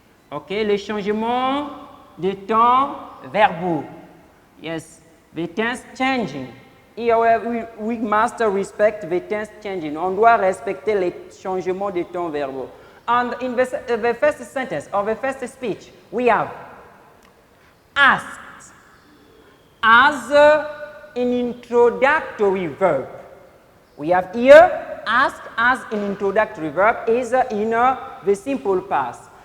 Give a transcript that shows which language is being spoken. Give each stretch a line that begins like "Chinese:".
French: Okay, les changements de temps verbaux.
English: Yes, the tense changing. Here we must respect the tense changing.
French: On doit respecter les changements de temps verbaux.
English: And in the first sentence or the first speech, we have asked as an introductory verb. We have here ask as an introductory verb is in the simple past.